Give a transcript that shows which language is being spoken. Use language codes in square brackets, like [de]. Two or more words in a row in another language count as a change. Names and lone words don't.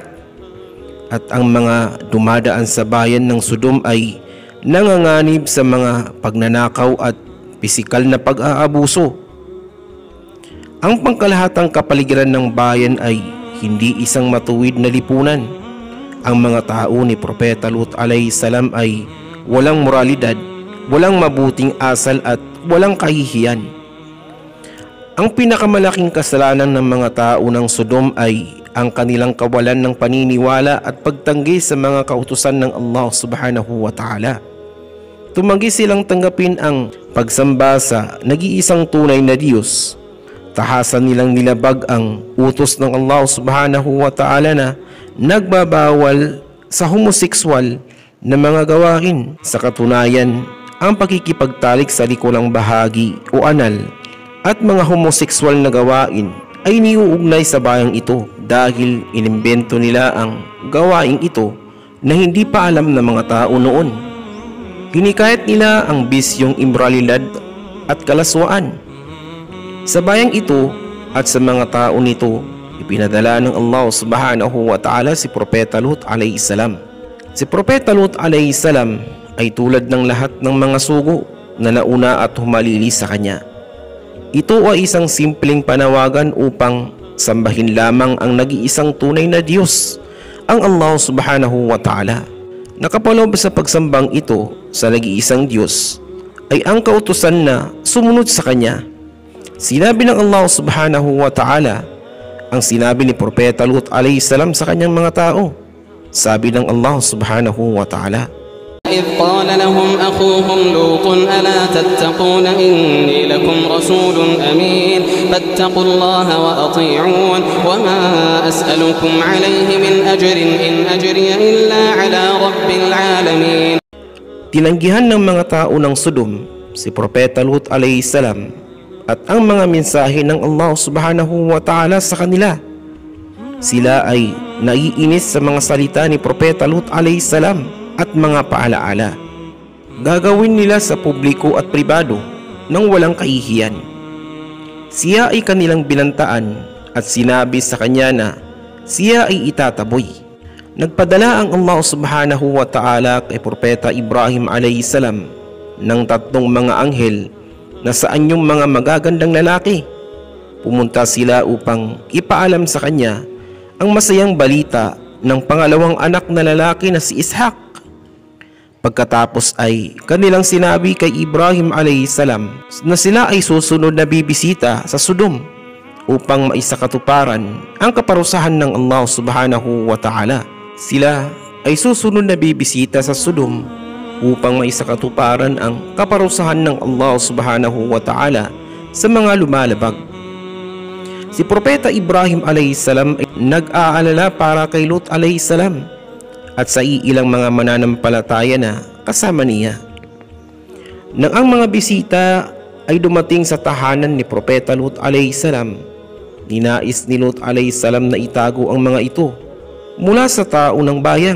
[tl] At ang mga dumadaan sa bayan ng Sodom ay nanganganib sa mga pagnanakaw at pisikal na pag-aabuso. Ang pangkalahatang kapaligiran ng bayan ay hindi isang matuwid na lipunan. Ang mga tao ni Propeta Lut [ar] عليه السلام [tl] ay walang moralidad, walang mabuting asal at walang kahihiyan. Ang pinakamalaking kasalanan ng mga tao ng Sodom ay ang kanilang kawalan ng paniniwala at pagtanggi sa mga kautusan ng Allah [ar] سبحانه وتعالى. [tl] Tumanggi silang tanggapin ang pagsamba sa nag-iisang tunay na Diyos. Tahasan nilang nilabag ang utos ng Allah [ar] سبحانه وتعالى [tl] na nagbabawal sa homosexual na mga gawain. Sa katunayan, ang pakikipagtalik sa likulang bahagi o anal at mga homosexual na gawain ay niuugnay sa bayang ito dahil inimbento nila ang gawaing ito na hindi pa alam ng mga tao noon. Hinikayat nila ang bisyong imoralidad at kalaswaan. Sa bayang ito at sa mga tao nito, ipinadala ng Allah [ar] سبحانه وتعالى [tl] si Propeta Lut [ar] عليه السلام. [tl] Si Propeta Lut [ar] عليه السلام [tl] ay tulad ng lahat ng mga sugo na nauna at humalili sa kanya. Ito ay isang simpleng panawagan upang sambahin lamang ang nag-iisang tunay na Diyos, ang Allah [ar] سبحانه وتعالى. [tl] Nakapaloob sa pagsambang ito sa nag-iisang Diyos ay ang kautusan na sumunod sa Kanya. Sinabi ng Allah [ar] سبحانه وتعالى [tl] ang sinabi ni Propeta Lut [ar] عليه السلام [tl] sa kanyang mga tao. Sabi ng Allah [ar] سبحانه وتعالى, إذ قال لهم أخوهم لوط ألا تتقون إني لكم رسول أمين فاتقوا الله وأطيعون وما أسألكم عليه من أجر إن أجري إلا على رب العالمين. [tl] Tinanggihan ng mga tao ng Sodom si Propeta Lut [ar] عليه السلام [tl] at ang mga mensahe ng Allah [ar] سبحانه وتعالى [tl] sa kanila. Sila ay naiinis sa mga salita ni Propeta Lut [ar] عليه السلام [tl] at mga paalaala. Gagawin nila sa publiko at pribado nang walang kahihiyan. Siya ay kanilang binantaan at sinabi sa kanya na siya ay itataboy. Nagpadala ang Allah [ar] سبحانه وتعالى [tl] kay Propeta Ibrahim [ar] عليه السلام [tl] ng 3 mga anghel na sa anyong mga magagandang lalaki. Pumunta sila upang ipaalam sa kanya ang masayang balita ng pangalawang anak na lalaki na si Ishaq. Pagkatapos ay kanilang sinabi kay Ibrahim [ar] عليه السلام [tl] na sila ay susunod na bibisita sa Sodom upang maisakatuparan ang kaparusahan ng Allah [ar] سبحانه وتعالى. [tl] Sila ay susunod na bibisita sa Sodom upang maisakatuparan ang kaparusahan ng Allah [ar] سبحانه وتعالى [tl] sa mga lumalabag. Si Propeta Ibrahim [ar] عليه السلام [tl] ay nag-aalala para kay Lut [ar] عليه السلام [tl] at sa ilang mga mananampalataya na kasama niya. Nang ang mga bisita ay dumating sa tahanan ni Propeta Lut [ar] عليه السلام, [tl] ninais ni Lut [ar] عليه السلام [tl] na itago ang mga ito mula sa tao ng bayang.